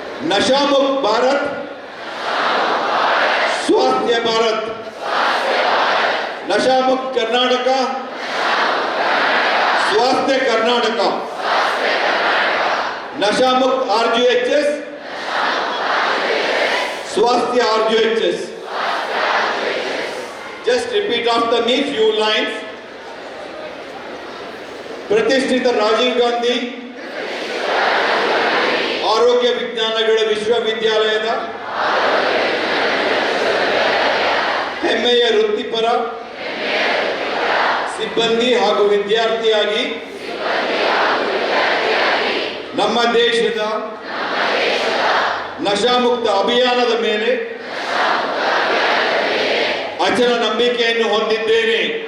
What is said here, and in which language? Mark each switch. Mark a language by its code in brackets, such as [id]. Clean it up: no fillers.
[kn] ನಶಾ ಮುಕ್ತ ಭಾರತ್, ಸ್ವಾಸ್ಥ್ಯ ಭಾರತ್. ನಶಾ ಮುಕ್ತ ಕರ್ನಾಟಕ, ಸ್ವಾಸ್ಥ್ಯ ಕರ್ನಾಟಕ. ನಶಾ ಮುಕ್ತ RGHS, ಸ್ವಾಸ್ಥ್ಯ RGHS. [en] Just repeat after me few lines. [kn] ಪ್ರತಿಷ್ಠಿತ ರಾಜೀವ್ ಗಾಂಧಿ ಆರೋಗ್ಯ ವಿಜ್ಞಾನಗಳ ವಿಶ್ವವಿದ್ಯಾಲಯದ ಹೆಮ್ಮೆಯ ವೃತ್ತಿಪರ ಸಿಬ್ಬಂದಿ ಹಾಗೂ ವಿದ್ಯಾರ್ಥಿಯಾಗಿ ನಮ್ಮ ದೇಶದ ನಶಾಮುಕ್ತ ಅಭಿಯಾನದ ಮೇಲೆ ಅಚಲ ನಂಬಿಕೆಯನ್ನು ಹೊಂದಿದ್ದೇನೆ.